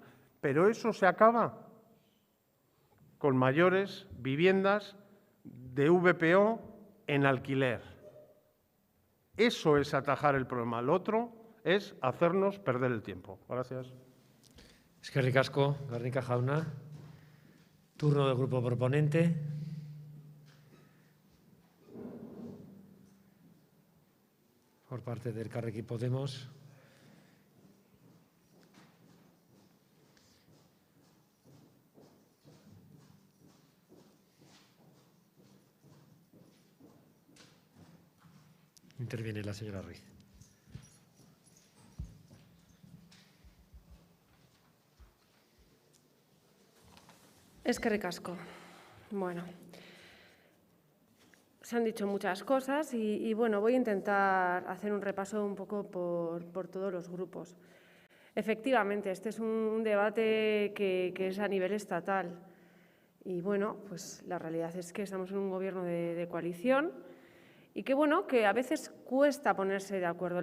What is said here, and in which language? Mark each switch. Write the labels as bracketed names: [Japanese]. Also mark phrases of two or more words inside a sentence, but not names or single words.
[Spanish] Pero eso se acaba con mayores viviendas de VPO en alquiler. Eso es atajar el problema. Lo otro es hacernos perder el tiempo. Gracias. [Basque] Eskerrik asko, Garnica jauna. [Spanish] Turno del grupo proponente. Por parte del Elkarrekin Podemos. Interviene la señora Ruiz. [Basque] Eskerrik asko. [Spanish] Bueno, se han dicho muchas cosas y bueno, voy a intentar hacer un repaso un poco por todos los grupos. Efectivamente, este es un debate que es a nivel estatal y bueno, pues la realidad es que estamos en un gobierno de coalición y que bueno, que a veces cuesta ponerse de acuerdo.